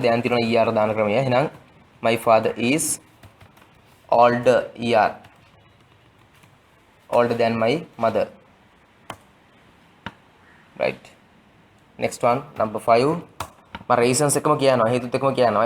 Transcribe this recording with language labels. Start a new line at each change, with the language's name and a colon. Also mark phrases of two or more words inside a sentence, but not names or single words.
Sinhala: දැන් තියෙනවා er දාන ක්‍රමය. එහෙනම්
English: my father is older er older than my mother. right. next one number 5
Sinhala: මම reasons එකම කියනවා හේතුත් එකම කියනවා.